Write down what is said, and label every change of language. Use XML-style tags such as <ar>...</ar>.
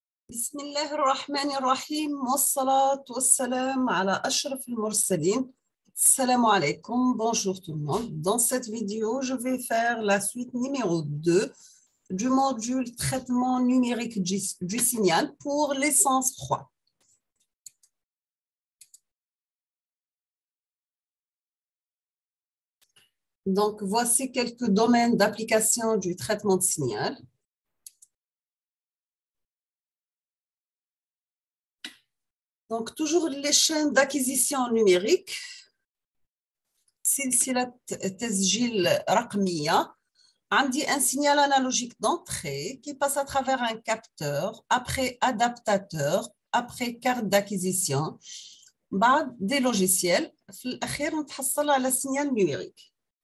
<ar>بسم الله الرحمن الرحيم والصلاة والسلام على أشرف المرسلين.</ar> <fr>Salam alaikum, bonjour tout le monde. Dans cette vidéo, je vais faire la suite numéro 2 du module traitement numérique du signal pour l'essence 3. Donc, voici quelques domaines d'application du traitement de signal. Donc, toujours les chaînes d'acquisition numérique.</fr> <ar>سلسلة تسجيل رقمية. عندي</ar> <fr>un signal analogique d'entrée qui passe à travers un capteur, après adaptateur, après carte d'acquisition,</fr> <ar>بعد</ar> <fr>des logiciels.</fr> <ar>في الأخير نتحصل على</ar> <fr>signal numérique.</fr>